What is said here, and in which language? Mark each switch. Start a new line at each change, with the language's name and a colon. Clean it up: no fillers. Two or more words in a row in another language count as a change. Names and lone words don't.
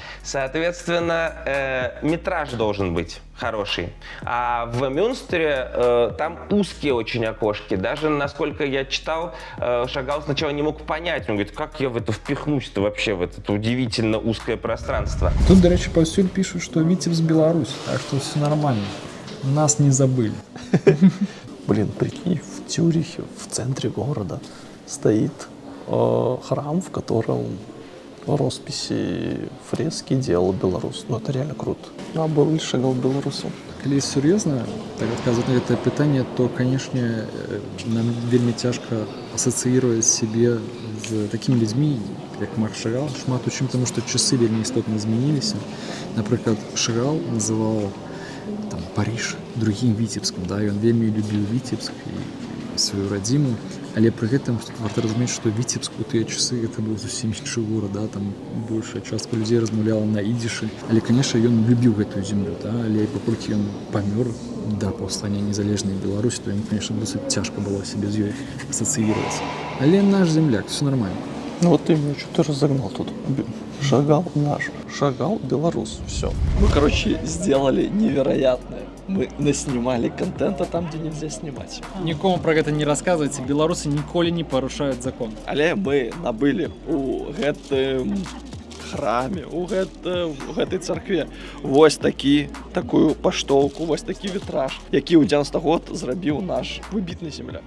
Russian: Соответственно, метраж должен быть хороший. А в Мюнстере там узкие очень окошки. Даже, насколько я читал, Шагал сначала не мог понять. Он говорит, как я в это впихнусь-то вообще, в это удивительно узкое пространство. Тут,
Ukrainian: до речі,
Russian: повсюль пишут, что Витебск Беларусь, так что все нормально. Нас не забыли. Блин, прикинь, в Цюрихе, в центре города, стоит храм, в котором росписи, фрески делал белорус. Ну, это реально круто. А был ли Шагал белорусом?
Belarusian: Калі сур'ёзна так адказваць на гэтае пытанне, то, канешне, нам вельмі цяжка асацыіраваць сябе з такімі людзьмі, як Марк Шагал, шмат у чым, таму што часы вельмі істотна змяніліся. Напрыклад, Шагал называў там Париж другім Віцебскам, да, ён вельмі любіў Віцебск і сваю радзіму, але пры гэтым варта разумець, што Віцебск у тыя часы гэта быў зусім іншы горад, да, там большая частка людзей размаўляла на ідзішы, але, канешне, ён любіў гэтую зямлю, да, але паколькі ён памёр да паўстання незалежнай Беларусі,
Russian: то ему, конечно,
Belarusian: досыць цяжка было сябе з ёй асацыіраваць. Але наш земляк,
Russian: все нормально. Ну вот ты меня что-то разогнал тут. Шагал наш, Шагал белорус, все. Мы, короче, сделали невероятное. Мы наснимали контента там, где нельзя снимать.
Belarusian: Нікому про гэта не расказвайце, беларусы ніколі не парушаюць закон. Але мы набылі у гэтым храме, у гэтай царкве вось такую паштоўку, вось такі вітраж, які ў 90 год зрабіў наш выбітны земляк.